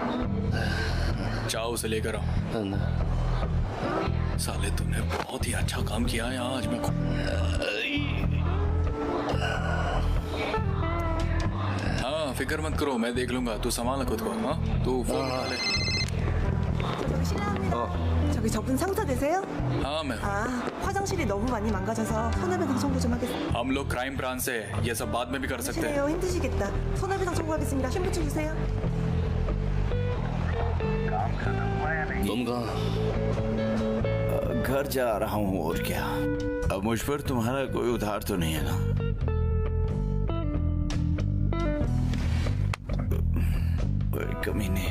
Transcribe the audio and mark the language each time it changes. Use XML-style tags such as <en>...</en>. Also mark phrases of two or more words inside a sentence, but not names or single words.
<hi>जाओ उसे लेकर आओ। साले तूने बहुत ही अच्छा काम किया है आज। मैं हाँ, फिक्र मत करो, मैं देख लूंगा। तू संभाल खुद को। हाँ, तू फोन उठा ले।</hi> <ko>저기 저분 상사 되세요?</ko> <hi>हाँ मैं।</hi> <ko>화장실이 너무 많이 망가져서 손해배상 청구 좀 하겠습니다.</ko> <hi>हम लोग क्राइम ब्रांच से ये सब बाद में भी कर सकते हैं।</hi> <ko>싫어요, 힘드시겠다. 손해배상 청구하겠습니다. 신분증 주세요.</ko> <hi>तुम कहाँ? घर जा रहा हूँ और क्या। अब मुझ पर तुम्हारा कोई उधार तो नहीं है ना? कमी नहीं।</hi>